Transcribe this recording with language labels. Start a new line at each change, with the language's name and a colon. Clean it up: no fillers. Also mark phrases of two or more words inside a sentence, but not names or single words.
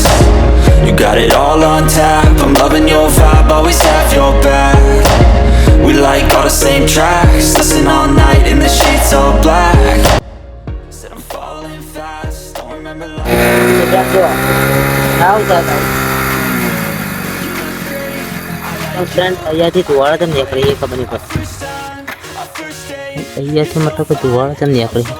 English: You got it all on tap. I'm loving your vibe, always have your back. We like all the same tracks. Listen all night in the sheets all black. Said I'm falling fast. Don't remember life.
Gujarati: ફ્રેન્ડ અહીંયાથી ધુવાળા તેમ નીકળી એ ખબર નહીં પડતી. અહીંયાથી મતલબ કે ધુવાળા તેમ નીકળી